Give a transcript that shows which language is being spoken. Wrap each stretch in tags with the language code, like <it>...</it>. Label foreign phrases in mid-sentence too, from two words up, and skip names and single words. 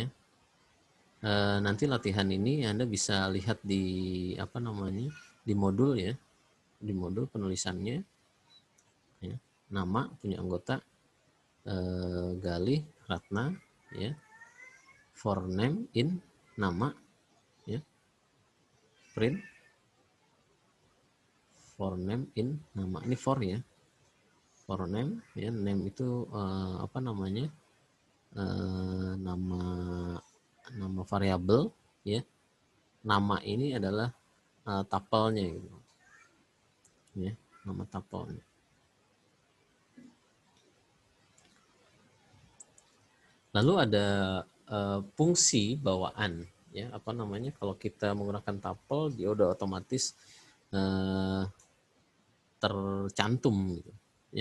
<id>Nanti latihan ini Anda bisa lihat di di modul, ya, di modul penulisannya, ya. Nama punya anggota Galih Ratna, ya.</id> <en>for name in</en> <id>nama, ya,</id> <en>print for name in</en> <id>nama. Ini for ya,</id> <en>for name</en> <id>ya, name itu apa namanya, nama variabel ya, nama ini adalah tupelnya gitu ya, nama tupelnya. Lalu ada fungsi bawaan ya, apa namanya, kalau kita menggunakan tuple dia udah otomatis tercantum gitu ya.</id>